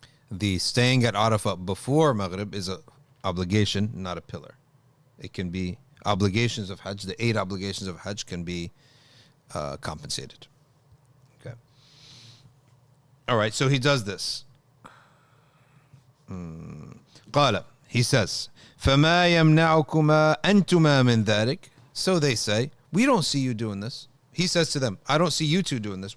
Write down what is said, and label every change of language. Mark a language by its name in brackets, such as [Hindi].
[English] The staying at Arafah before Maghrib is an obligation, not a pillar. It can be obligations of Hajj. The 8 obligations of Hajj can be compensated. Okay. All right, so he does this. [Arabic] قال, [English] he says, [Arabic] فَمَا يَمْنَعُكُمَا أَنْتُمَا مِنْ ذَلِكَ. [English] So they say, we don't see you doing this. He says to them, I don't see you two doing this.